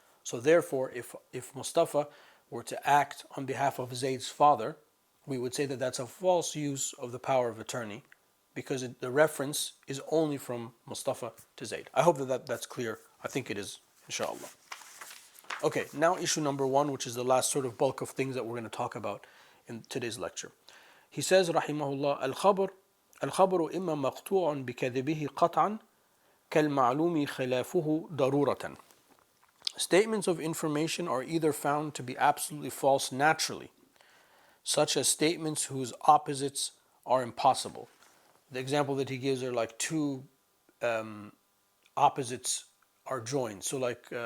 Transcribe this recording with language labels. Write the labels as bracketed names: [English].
[English] So therefore, if Mustafa were to act on behalf of Zayd's father, we would say that that's a false use of the power of attorney, because the reference is only from Mustafa to Zayd. I hope that's clear. I think it is, inshallah. Okay, now issue number 1, which is the last sort of bulk of things that we're going to talk about in today's lecture. He says, rahimahullah, [Arabic] الخبر إما مقطوع بكذبه قطعا كالمعلوم خلافه ضرورة. [English] Statements of information are either found to be absolutely false naturally, such as statements whose opposites are impossible. The example that he gives are like two opposites are joined. So like